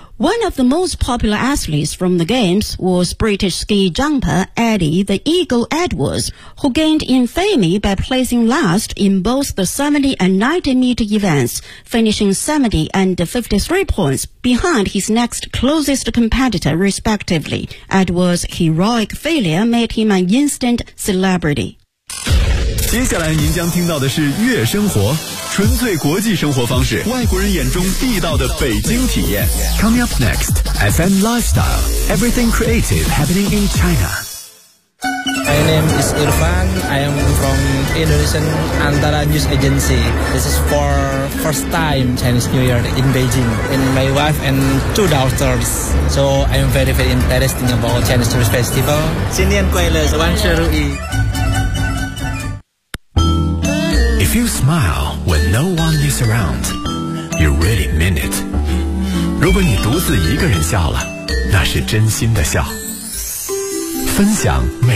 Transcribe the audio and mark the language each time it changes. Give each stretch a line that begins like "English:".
English: One of the most popular athletes from the Games was British ski jumper Eddie the Eagle Edwards, who gained infamy by placing last in both the 70 and 90 meter events, finishing 70 and 53 points behind his next closest competitor, respectively. Edwards' heroic failure made him an instant celebrity.
Chinese: 接下来您将听到的是月生活，纯粹国际生活方式，外国人眼中地道的北京体验。
English: Coming up next, FM Lifestyle, Everything Creative Happening in China. My name is Irfan, I am from Indonesian Antara News Agency. This is for first time Chinese New Year in Beijing, and my wife and two daughters. So I am very very interested about Chinese New Year Festival.
Chinese: 新年快乐，万事如意。
English: If you smile when no one is around, you really mean it.
Chinese: 如果你独自一个人笑了，那是真心的笑。分享每